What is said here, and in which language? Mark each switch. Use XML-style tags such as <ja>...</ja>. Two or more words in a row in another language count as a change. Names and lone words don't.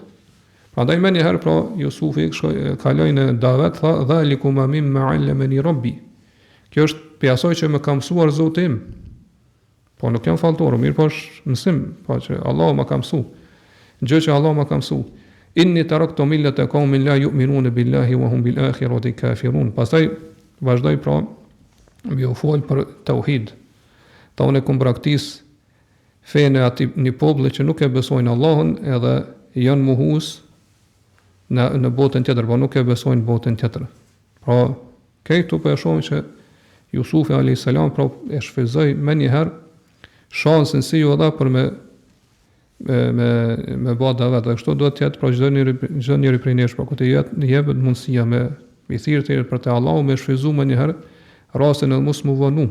<sq>Prandaj më një herë pra Jusufi kaloi në davet, tha</sq> <ar>ذلكم مما علمني ربي.</ar> <sq>Kjo është për asaj që më ka mësuar Zoti im. Po nuk jam falltor, mirë po është mësim, po që Allah më ka mësuar. Gjë që Allah më ka mësuar.</sq> <ar>إني تركت ملة قوم لا يؤمنون بالله وهم بالآخرة كافرون.</ar> <sq>Pastaj vazhdoi pra me u fol për tauhid. Ta unë kum praktis fenë aty një popull që nuk e besojnë Allahun edhe janë mohues në botën tjetër, po nuk e besojnë botën tjetër. Pra, këtu po e shohim që Jusufi</sq> <ar>عليه السلام</ar> <sq>pra e shfryzoi më një herë shansin si ju dha për me bë davet, dhe kështu duhet të jetë pra çdo njeri prej nesh, pra kur të jepet mundësia me i thirrë të për te Allahu, me shfryzu më një herë rastin e mos mu vonu.</sq>